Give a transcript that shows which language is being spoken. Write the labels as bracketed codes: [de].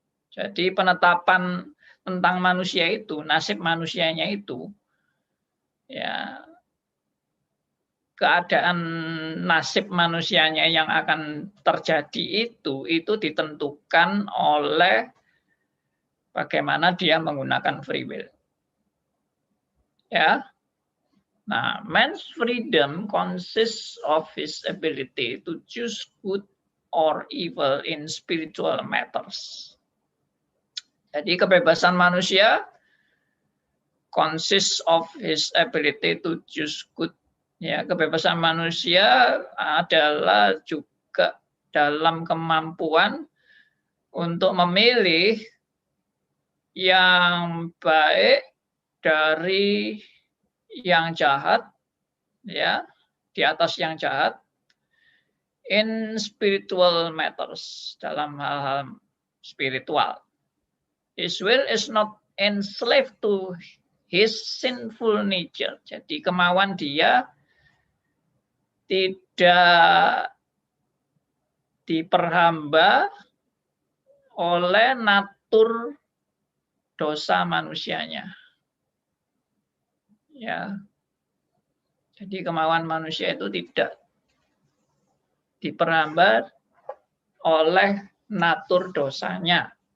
[id] Jadi penetapan tentang manusia itu, nasib manusianya itu, ya, keadaan nasib manusianya yang akan terjadi itu ditentukan oleh bagaimana dia menggunakan free will. Ya. Nah, [en] man's freedom consists of his ability to choose good or evil in spiritual matters. [id] Jadi kebebasan manusia [en] consists of his ability to choose good. [id] Ya, kebebasan manusia adalah juga dalam kemampuan untuk memilih yang baik dari yang jahat, ya, di atas yang jahat, [en] in spiritual matters, [id] dalam hal-hal spiritual. [en] His will is not enslaved to his sinful nature. [id] Jadi kemauan dia tidak diperhamba oleh natur dosa manusianya. Ya. Jadi kemauan manusia itu tidak diperhamba oleh natur dosanya.